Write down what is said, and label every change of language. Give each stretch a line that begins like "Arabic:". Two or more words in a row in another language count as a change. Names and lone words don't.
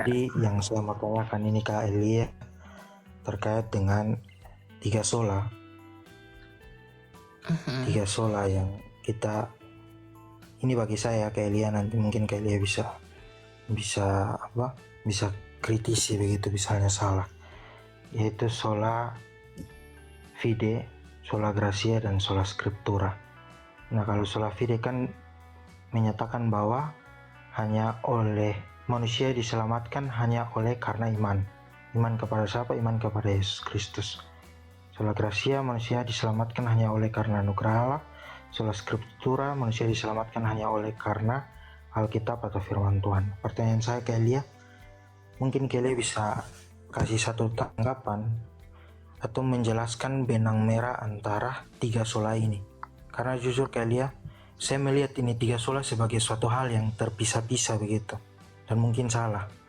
Indonesian: Jadi yang saya mau tanyakan ini Kak Elia terkait dengan 3 sola. 3 sola yang kita, ini bagi saya Kak Elia, nanti mungkin Kak Elia bisa kritisi begitu misalnya salah, yaitu
Latin: sola fide, sola gracia,
Indonesian: dan
Latin: sola scriptura.
Indonesian: Nah, kalau
Latin: sola fide
Indonesian: kan menyatakan bahwa hanya oleh manusia diselamatkan hanya oleh karena iman kepada siapa? Iman kepada Yesus Kristus.
Latin: Sola gracia,
Indonesian: manusia diselamatkan hanya oleh karena anugerah Allah.
Latin: Sola scriptura,
Indonesian: manusia diselamatkan hanya oleh karena Alkitab atau firman Tuhan. Pertanyaan saya ke Elia, mungkin Elia bisa kasih satu tanggapan atau menjelaskan benang merah antara 3 sola ini. Karena jujur ke Elia, saya melihat ini 3 sola sebagai suatu hal yang terpisah-pisah begitu, dan mungkin salah.